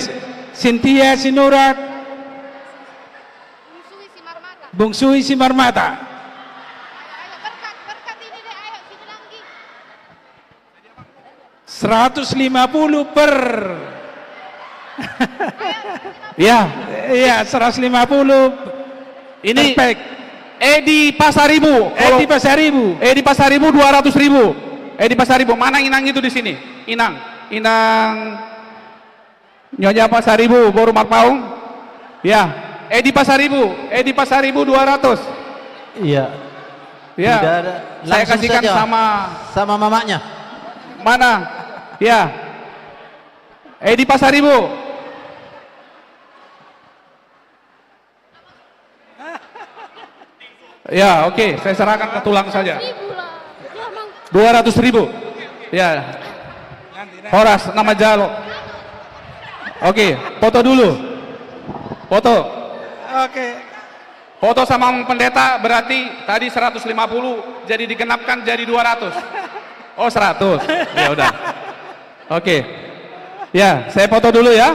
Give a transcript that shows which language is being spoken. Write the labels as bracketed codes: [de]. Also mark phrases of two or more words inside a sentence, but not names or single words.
[id] Cynthia Sinurat. Bungsui Simarmata. 150 per. Iya, Iya, 150. ini Perfect. Edi Pasaribu. Edi Pasaribu. Edi Pasaribu 200.000. Edi Pasaribu, mana Inang itu di sini? Inang Nyonya Pasaribu, Boru Marpaung. Ya, Edi Pasaribu 200. Iya. Ya, Tidak ada. saya Langsung kasihkan saja. sama mamanya. mana? Ya, Edi Pasaribu. Ya, oke, saya serahkan ke tulang saja. 200.000. Ya. Horas nama Jalo. Oke, foto dulu. Foto. Oke. Foto sama pendeta berarti tadi 150 jadi digenapkan jadi 200. Oh, 100. Ya udah. Oke. Ya, saya foto dulu ya.